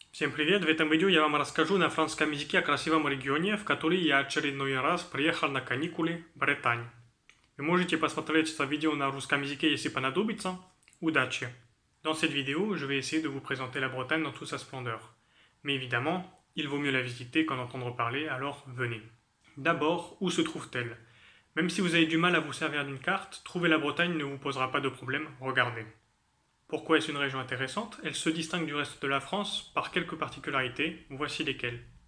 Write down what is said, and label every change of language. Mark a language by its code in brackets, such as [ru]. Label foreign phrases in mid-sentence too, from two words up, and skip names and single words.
[ru] Всем привет! В этом видео я вам расскажу на французском языке о красивом регионе, в который я очередной раз приехал на каникулы в Брetagne. Вы можете посмотреть это видео на русском языке, если понадобится. Удачи! [fr] Dans cette vidéo, je vais essayer de vous présenter la Bretagne dans toute sa splendeur. Mais évidemment, il vaut mieux la visiter qu'en entendre parler, alors venez. D'abord, où se trouve-t-elle? Même si vous avez du mal à vous servir d'une carte, trouver la Bretagne ne vous posera pas de problème, regardez. Pourquoi est-ce une région intéressante? Elle se distingue du reste de la France par quelques particularités, voici lesquelles.